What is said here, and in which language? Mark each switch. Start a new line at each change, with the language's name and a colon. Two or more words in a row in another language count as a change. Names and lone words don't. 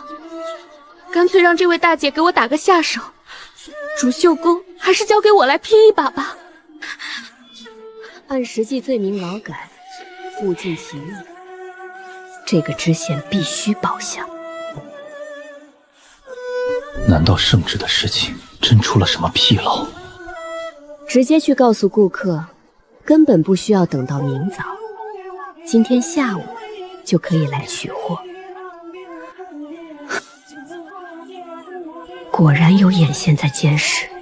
Chinese: 乾脆讓這位大姐給我打個下手，主繡工還是交給我來拼一把吧。按實際罪名勞改，物盡其用，這個知縣必須報效。難道聖旨的事情真出了什麼紕漏？直接去告訴顧客，根本不需要等到明早，今天下午就可以來取貨。果然有眼線在監視。